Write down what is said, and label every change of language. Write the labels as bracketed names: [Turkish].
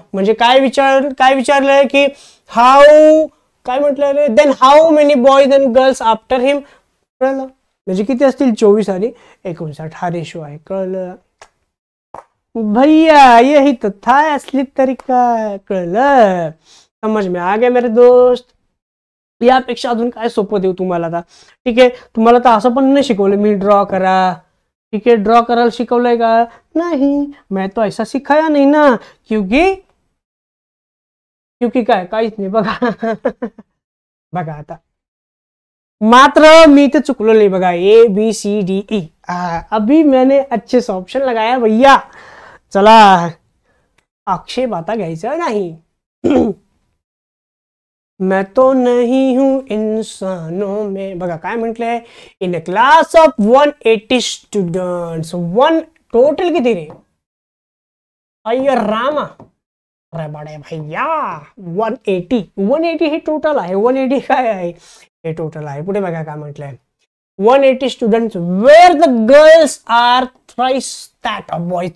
[Marathi] म्हणजे काय विचारलंय की हाऊ काय म्हटलं रे, [English] Then how many boys and girls after him. [Marathi] कळलं, म्हणजे किती असतील 24 आणि 59 हा रेशो आहे. कळलं भैया, [Hindi] यही तो था असली तरीका. कळलं, समझ में आ गया मेरे दोस्त. [Marathi] यापेक्षा अजून काय सोपं देऊ तुम्हाला आता. ठीक आहे, तुम्हाला तर असं पण नाही शिकवलं मी ड्रॉ करा. [Hindi] ठीक है, [Marathi] ड्रॉ करायला शिकवलंय का [Hindi] नहीं, मैं तो ऐसा सिखाया नहीं ना, क्योंकि [Marathi] काय काहीच नाही. बघा बघा आता मात्र मी ते चुकलो नहीं. [Hindi] बघा ABCDE, अभी मैंने अच्छे से ऑप्शन लगाया भैया. [Marathi] चला आक्षेप आता घ्यायचा नाही. [Hindi] मैं तो नहीं हूं इंसानों में. [Marathi] बघा काय म्हटलंय, [English] In a class of 180 students. [Marathi] One total किती रे अय्या रामा, [Hindi] अरे बडे भैया [Marathi] 180 हे टोटल आहे. 180 काय आहे हे टोटल आहे. पुढे बघा काय म्हटलंय, 180 [English] Students where the girls are thrice that of boys.